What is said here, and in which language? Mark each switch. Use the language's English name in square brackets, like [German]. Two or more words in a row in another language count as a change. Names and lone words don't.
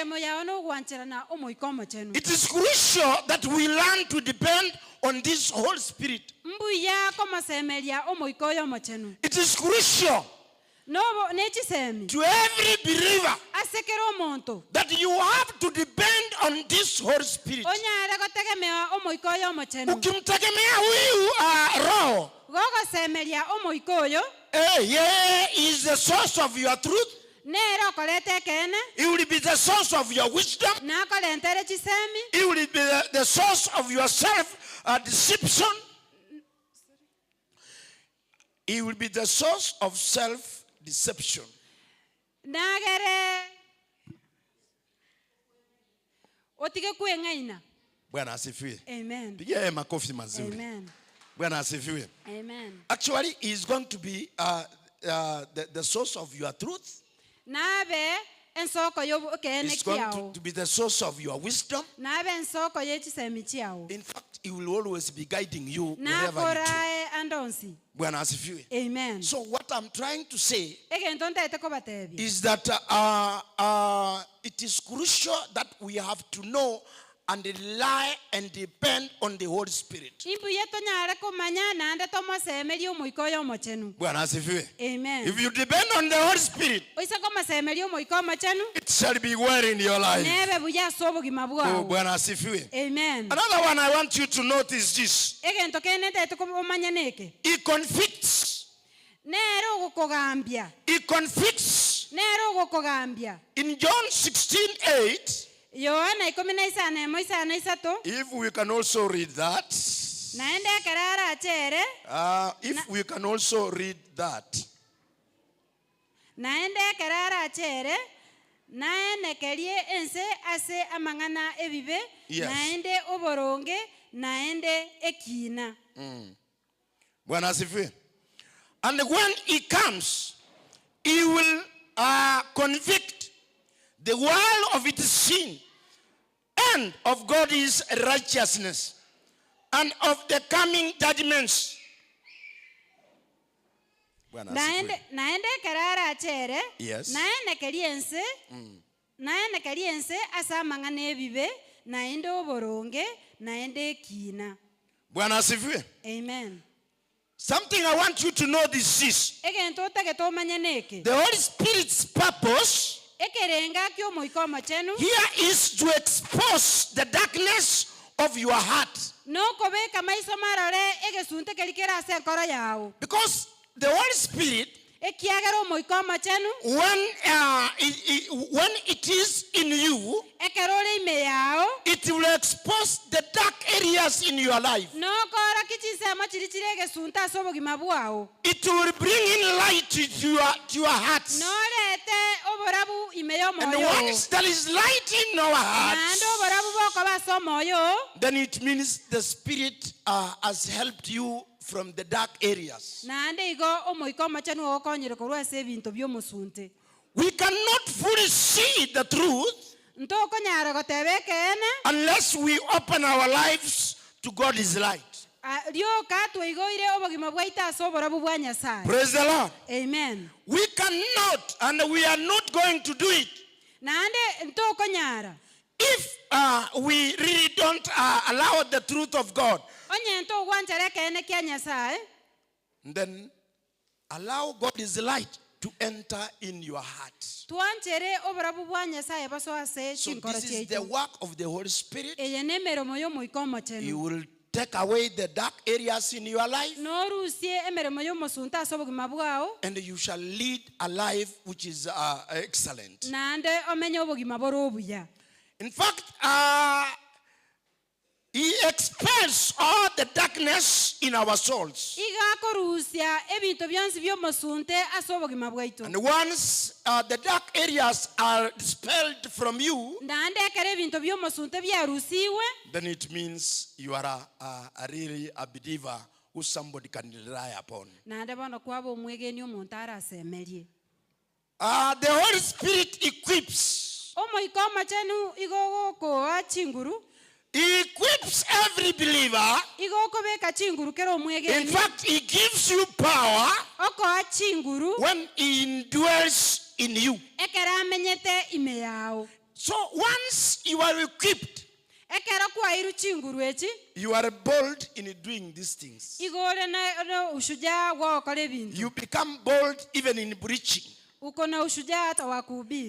[English] It is crucial that we learn to depend on this Holy Spirit. It is crucial to every believer that you have to depend on this Holy Spirit. [Swahili] Ukimtegemea huyu Roho, [English] he is the source of your truth. He will be the source of your wisdom. He will be the source of your self-deception. He will be the source of self-deception. [Swahili] Bwana asifiwe. Amen. Pigia makofi mazuri. Amen. Bwana asifiwe. Amen. [English] Actually, he is going to be the source of your truth. It's going to be the source of your wisdom. In fact, he will always be guiding you wherever you do. [Swahili] Bwana asifiwe. Amen. [English] So what I'm trying to say is that it is crucial that we have to know and rely and depend on the Holy Spirit. [Swahili] Bwana asifiwe. Amen. [English] If you depend on the Holy Spirit, it shall be well in your life. [Swahili] Oh, Bwana asifiwe. Amen. [English] Another one I want you to notice this. He convicts. He convicts. In John 16:8, if we can also read that. [Gusii] naende kerara achere [English] If we can also read that. [Gusii] naende kerara achere naenekerie ense ase amang'ana ebibe [English] Yes. [Gusii] naende oboronge naende ekina. [Swahili] Bwana asifiwe. [English] And when he comes, he will convict the world of its sin and of God's righteousness and of the coming judgments. [Swahili] Bwana asifiwe. [Gusii] naende kerara achere [English] Yes. [Gusii] naenekerie ense ase amang'ana ebibe naende oboronge naende ekina. [Swahili] Bwana asifiwe. Amen. [English] Something I want you to know this is [Gusii] egento otagete omanye neke [English] the Holy Spirit's purpose [Gusii] ekerenga kio omoika omochenu [English] here is to expose the darkness of your heart. [Gusii] nokobeka maiso marore egesunte keri kere ase enkoro yago. [English] Because the Holy Spirit, [Gusii] ekiagera omoika omochenu [English] when it is in you, [Gusii] ekero ore ime yao [English] it will expose the dark areas in your life. [Gusii] nokora kichinsemo chiri chiri egesunte ase obogima bwao. [English] It will bring in light to your hearts. [Gusii] norete oborabu ime [English] And [Gusii] y'omoyo [English] once there is light in our [Gusii] naende [English] hearts, [Gusii] oborabu bokoba ase omoyo [English] then it means the Spirit has helped you from the dark areas. [Gusii] naende igo omoika omochenu ogokonyire korwa ase ebinto by'omosunte. [English] We cannot fully see the truth [Gusii] ntokonyara goteba ekene [English] unless we open our lives to God's light. [Gusii] rioka twigoire obogima bwaito ase oborabu bwa Nyasaye. [English] Praise the Lord. Amen. We cannot, and we are not going to do it [Gusii] naende ntokonyara [English] if we really don't allow the truth of God. [Gusii] onye ntogwanchara ekene kia Nyasaye [English] Then allow God's light to enter in your heart. [Gusii] twanchere oborabu bwa Nyasaye baso ase [English] So [Gusii] chinkoro [English] this is the [Gusii] chiaitu. [English] work of the Holy Spirit. [Gusii] eye nemeremo y'omoika [English] He [Gusii] omochenu [English] will take away the dark areas in your life, [Gusii] norusie emeremo y'omosunte ase obogima bwao [English] and you shall lead a life which is excellent. [Gusii] naende omenye obogima bore obuya. [English] In fact, He expels all the darkness in our souls. [Gusii] igakorusia ebinto byonsi by'omosunte ase obogima bwaitu. [English] And once the dark areas are dispelled from you, [Gusii] naende ekero ebinto by'omosunte byarusiwe [English] then it means you are a really a believer who somebody can rely upon. [Gusii] naende bono kwaba omwegeni omonto arasemerie. [English] The Holy Spirit equips. [Gusii] omoika omochenu igogokoa chinguru. [English] He equips every believer. [Gusii] igokobeka chinguru kero omwegeni. [English] In fact, He gives you power [Gusii] okoa chinguru [English] when He indwells in you. [Gusii] ekero amenyete ime yao. [English] So once you are equipped, [Gusii] ekero kwairu chinguru echi [English] you are bold in doing these things. [Gusii] igore [Swahili] na ushuja [Gusii] gwokora ebintu. [English] You become bold even in preaching. [Swahili] uko na ushuja hata wa kuhubiri.